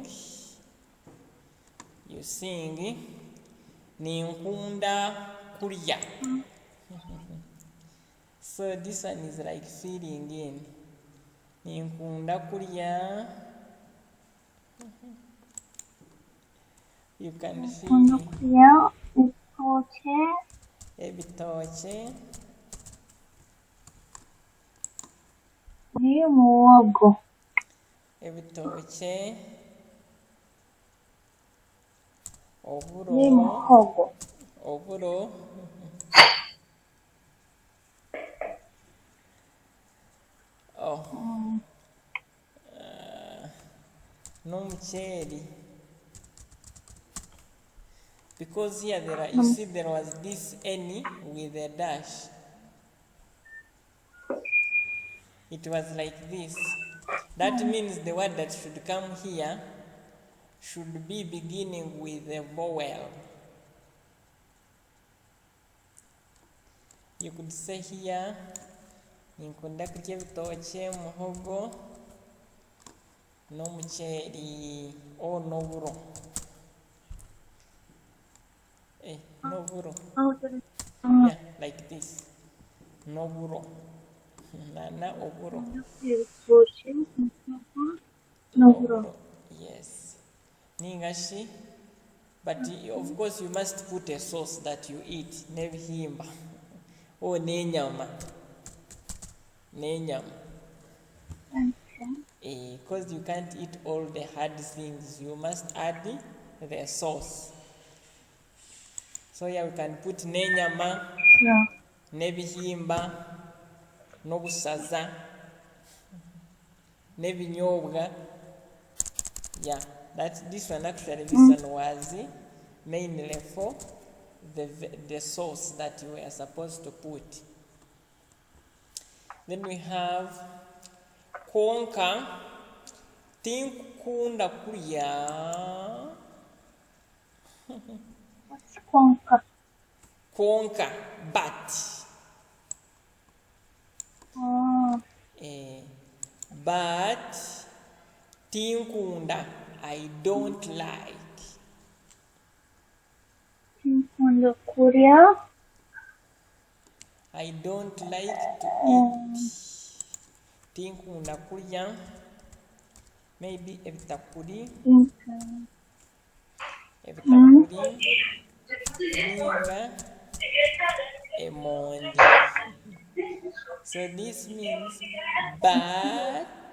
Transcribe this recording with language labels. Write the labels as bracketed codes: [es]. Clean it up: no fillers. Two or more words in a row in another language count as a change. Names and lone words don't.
[nyn] You're seeing Ninkunda Kurya. [en] So this one is like filling in. [nyn] Ninkunda Kurya. [en] You can feel ebitoche. [nyn] Ebitoche. Oburo. Nomucheri. [en] Because here you see there was this any with a dash. It was like this. That means the word that should come here should be beginning with a vowel. You could say here, [nyn] Ninkunda kurya ebitoche, muhogo, n'omucheri, or n'oburo. N'oburo. [en] Yeah, like this. [nyn] N'oburo. Na oburo. N'oburo. Yes. Ningashi. [en] But of course you must put a sauce that you eat. [nyn] Nebihimba. Or nenyama. [en] Because you can't eat all the hard things. You must add the sauce. So here we can put [nyn] nenyama, nebihimba, nobusaza, nebinyobwa. [en] Yeah, this one was mainly for the sauce that you were supposed to put. Then we have [nyn] konka, tinkunda kurya. [en] What's konka? [nyn] Konka, [en] but. But tinkunda, I don't like. [nyn] Tinkunda kurya. [en] I don't like to eat. [nyn] Tinkunda kurya. Maybe ebitakuri. Ebitakuri. Linga. Emondi. [en] So this means but.